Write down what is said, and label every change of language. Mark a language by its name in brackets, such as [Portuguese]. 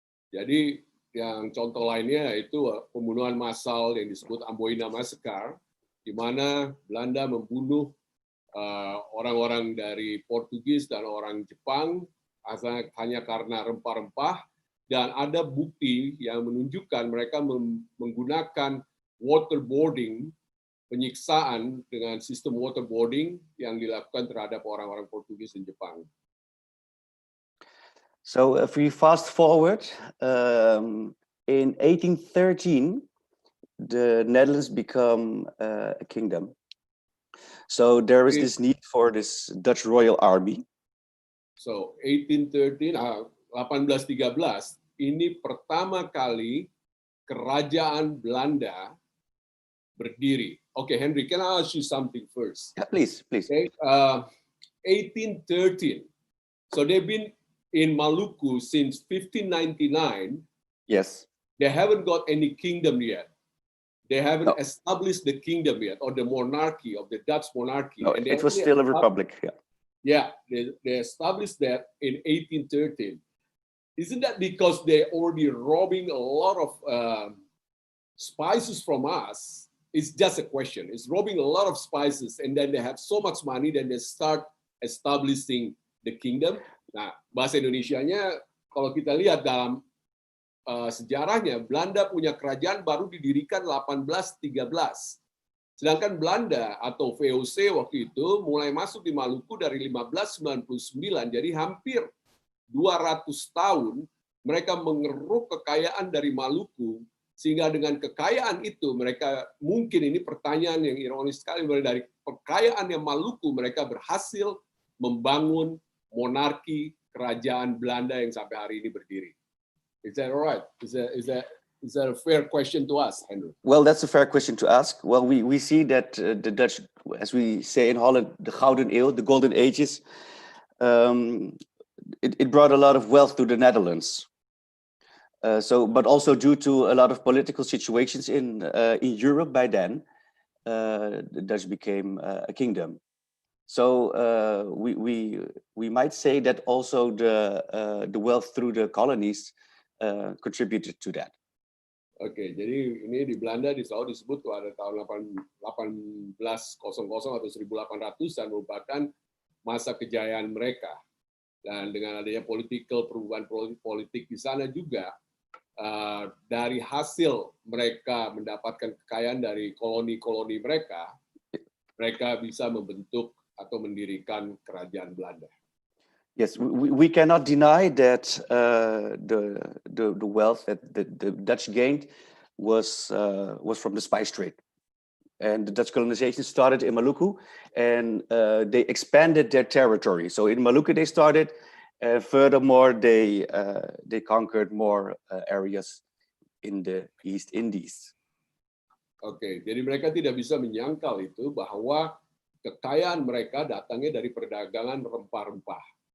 [Indonesian] Jadi yang contoh lainnya itu pembunuhan massal yang disebut Amboina Massacre, di mana Belanda membunuh orang-orang dari Portugis dan orang Jepang hanya karena rempah-rempah, dan ada bukti yang menunjukkan mereka menggunakan waterboarding, penyiksaan dengan sistem waterboarding yang dilakukan terhadap orang-orang Portugis dan Jepang. [English] So if we fast forward, in 1813, the Netherlands become a kingdom. So there is this need for this Dutch Royal Army. [Indonesian] So 1813, 1813, ini pertama kali kerajaan Belanda berdiri. [English] Okay, Henry, can I ask you something first? Yeah, please. Okay, 1813. So they've been in Maluku since 1599. Yes. They haven't got any kingdom yet. They haven't established the kingdom yet, or the monarchy of the Dutch monarchy. No, and it was still a republic. Yeah, they established that in 1813. Isn't that because they're already robbing a lot of spices from us? It's just a question. It's robbing a lot of spices, and then they have so much money, then they start establishing the kingdom. [Indonesian] Nah, bahasa Indonesianya kalau kita lihat dalam sejarahnya, Belanda punya kerajaan baru didirikan 1813. Sedangkan Belanda atau VOC waktu itu mulai masuk di Maluku dari 1599, jadi hampir 200 tahun mereka mengeruk kekayaan dari Maluku, sehingga dengan kekayaan itu mereka, mungkin ini pertanyaan yang ironis sekali, dari kekayaan yang Maluku mereka berhasil membangun monarki kerajaan Belanda yang sampai hari ini berdiri. [English] Is that all right? Is that a fair question to ask, Henry? Well, that's a fair question to ask. Well, we see that the Dutch, as we say in Holland, the Gouden Eeuw, the Golden Ages, it brought a lot of wealth to the Netherlands. But also due to a lot of political situations in Europe by then, the Dutch became a kingdom. So we might say that also the wealth through the colonies contributed to that. [Indonesian] Oke, jadi ini di Belanda selalu disebut pada tahun 1800 atau 1800-an merupakan masa kejayaan mereka. Dan dengan adanya perubahan politik di sana juga, dari hasil mereka mendapatkan kekayaan dari koloni-koloni mereka, mereka bisa membentuk atau mendirikan kerajaan Belanda. [English] Yes, we cannot deny that the wealth that the Dutch gained was from the spice trade, and the Dutch colonization started in Maluku, and they expanded their territory. So in Maluku they started, furthermore they conquered more areas in the East Indies. [Indonesian] Oke, jadi mereka tidak bisa menyangkal itu bahwa kekayaan mereka datangnya dari perdagangan rempah-rempah.